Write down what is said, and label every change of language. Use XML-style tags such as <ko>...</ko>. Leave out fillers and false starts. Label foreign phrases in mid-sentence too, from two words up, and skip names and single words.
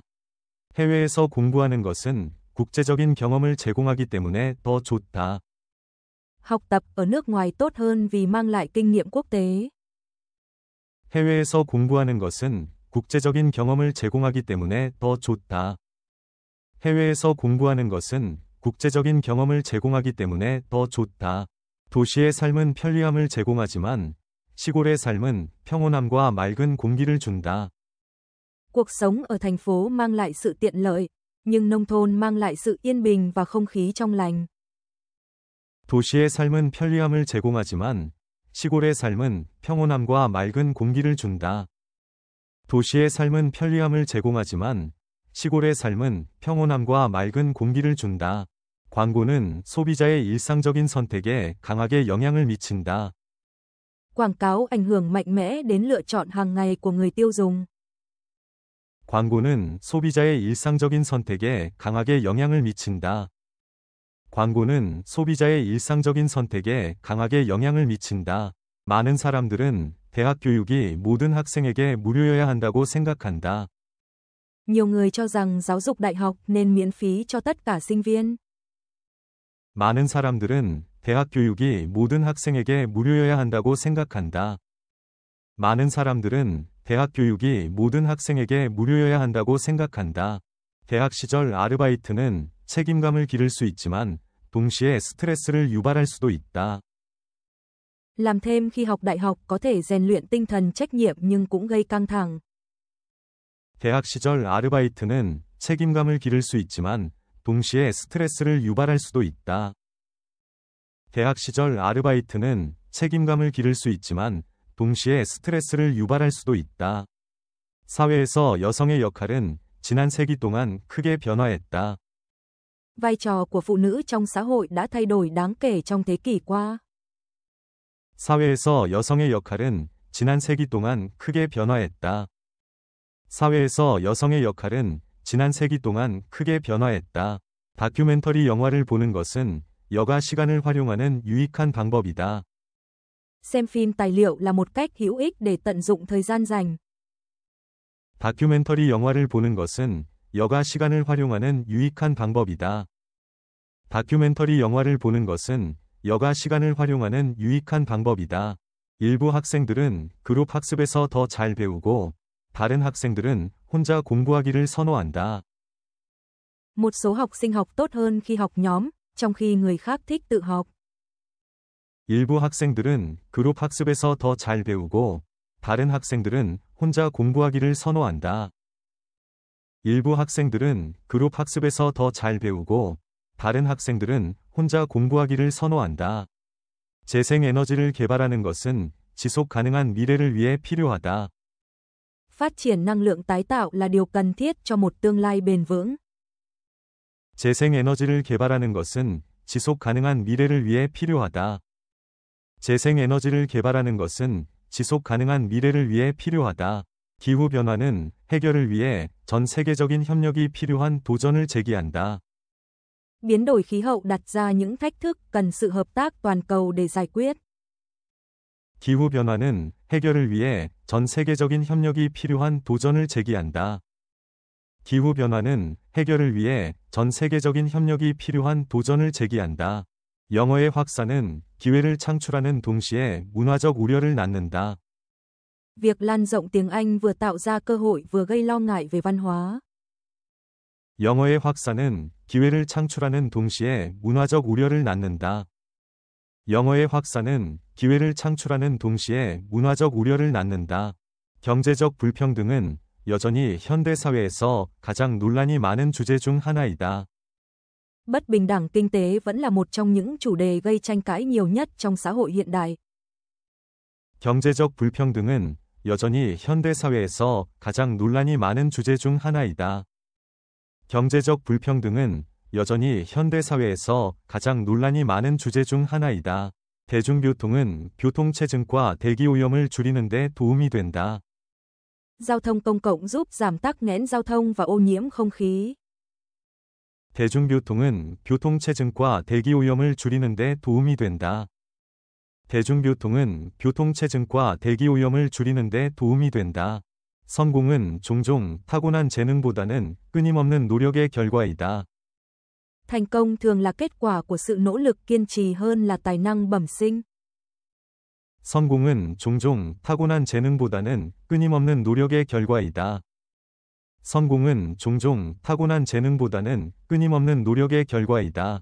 <ko>해외에서 공부하는 것은 국제적인 경험을 제공하기 때문에 더 좋다.</ko> <vi>Học tập ở nước ngoài tốt hơn vì mang lại kinh nghiệm quốc tế.</vi> <ko>해외에서 공부하는 것은 국제적인 경험을 제공하기 때문에 더 좋다. 해외에서 공부하는 것은 국제적인 경험을 제공하기 때문에 더 좋다. 도시의 삶은 편리함을 제공하지만 시골의 삶은 평온함과 맑은 공기를 준다.</ko> <vi>Cuộc sống ở thành phố mang lại sự tiện lợi, nhưng nông thôn mang lại sự yên bình và không khí trong lành.</vi> <ko>도시의 삶은 편리함을 제공하지만 시골의 삶은 평온함과 맑은 공기를 준다. 도시의 삶은 편리함을 제공하지만 시골의 삶은 평온함과 맑은 공기를 준다. 광고는 소비자의 일상적인 선택에 강하게 영향을 미친다.</ko> <vi>Quảng cáo ảnh hưởng mạnh mẽ đến lựa chọn hàng ngày của người tiêu dùng.</vi> <ko>광고는 소비자의 일상적인 선택에 강하게 영향을 미친다. 광고는 소비자의 일상적인 선택에 강하게 영향을 미친다. 많은 사람들은 대학 교육이 모든 학생에게 무료여야 한다고 생각한다.</ko> <vi>Nhiều người cho rằng giáo dục đại học nên miễn phí cho tất cả sinh viên.</vi> <ko>많은 사람들은 대학 교육이 모든 학생에게 무료여야 한다고 생각한다. 많은 사람들은 대학 교육이 모든 학생에게 무료여야 한다고 생각한다. 대학 시절 아르바이트는 책임감을 기를 수 있지만 동시에 스트레스를 유발할 수도 있다.</ko> <vi>Làm thêm khi học đại học có thể rèn luyện tinh thần trách nhiệm nhưng cũng gây căng thẳng.</vi> <ko>대학 시절 아르바이트는 책임감을 기를 수 있지만 동시에 스트레스를 유발할 수도 있다. 대학 시절 아르바이트는 책임감을 기를 수 있지만 동시에 스트레스를 유발할 수도 있다. 사회에서 여성의 역할은 지난 세기 동안 크게 변화했다.</ko> <vi>Vai trò của phụ nữ trong xã hội đã thay đổi đáng kể trong thế kỷ qua.</vi> <ko>사회에서 여성의 역할은 지난 세기 동안 크게 변화했다. 사회에서 여성의 역할은 지난 세기 동안 크게 변화했다. 다큐멘터리 영화를 보는 것은 여가 시간을 활용하는 유익한 방법이다.</ko> <vi>Xem phim tài liệu là một cách hữu ích để tận dụng thời gian rảnh.</vi> <ko>다큐멘터리 영화를 보는 것은 여가 시간을 활용하는 유익한 방법이다. 다큐멘터리 영화를 보는 것은 여가 시간을 활용하는 유익한 방법이다. 일부 학생들은 그룹 학습에서 더 잘 배우고 다른 학생들은 혼자 공부하기를 선호한다.</ko> <vi>Một số học sinh học tốt hơn khi học nhóm, trong khi người khác thích tự học.</vi> <ko>일부 학생들은 그룹 학습에서 더 잘 배우고 다른 학생들은 혼자 공부하기를 선호한다. 일부 학생들은 그룹 학습에서 더 잘 배우고 다른 학생들은 혼자 공부하기를 선호한다. 재생 에너지를 개발하는 것은 지속 가능한 미래를 위해 필요하다.</ko> <vi>Phát triển năng lượng tái tạo là điều cần thiết cho một tương lai bền vững.</vi> <ko>재생 에너지를 개발하는 것은 지속 가능한 미래를 위해 필요하다. 재생 에너지를 개발하는 것은 지속 가능한 미래를 위해 필요하다. 기후 변화는 해결을 위해 전 세계적인 협력이 필요한 도전을 제기한다.</ko> <vi>Biến đổi khí hậu đặt ra những thách thức cần sự hợp tác toàn cầu để giải quyết.</vi> <ko>기후 변화는 해결을 위해 전 세계적인 협력이 필요한 도전을 제기한다. 기후 변화는 해결을 위해 전 세계적인 협력이 필요한 도전을 제기한다. 영어의 확산은 기회를 창출하는 동시에 문화적 우려를 낳는다.</ko> <vi>Việc lan rộng tiếng Anh vừa tạo ra cơ hội vừa gây lo ngại về văn hóa.</vi> <ko>영어의 확산은 기회를 창출하는 동시에 문화적 우려를 낳는다. 영어의 확산은 기회를 창출하는 동시에 문화적 우려를 낳는다. 경제적 불평등은 여전히 현대 사회에서 가장 논란이 많은 주제 중 하나이다.</ko> <vi>Bất bình đẳng kinh tế vẫn là một trong những chủ đề gây tranh cãi nhiều nhất trong xã hội hiện đại.</vi> <ko>경제적 불평등은 여전히 현대 사회에서 가장 논란이 많은 주제 중 하나이다. 경제적 불평등은 여전히 현대 사회에서 가장 논란이 많은 주제 중 하나이다. 대중교통은 교통체증과 대기오염을 줄이는 데 도움이 된다.</ko> <vi>Giao thông công cộng giúp giảm tắc nghẽn giao thông và ô nhiễm không khí.</vi> <ko>대중교통은 교통체증과 대기오염을 줄이는 데 도움이 된다. 대중교통은 교통체증과 대기오염을 줄이는 데 도움이 된다. 성공은 종종 타고난 재능보다는 끊임없는 노력의 결과이다.</ko> <vi>Thành công thường là kết quả của sự nỗ lực kiên trì hơn là tài năng bẩm sinh.</vi> <ko>성공은 종종 타고난 재능보다는 끊임없는 노력의 결과이다. 성공은 종종 타고난 재능보다는 끊임없는 노력의 결과이다.</ko>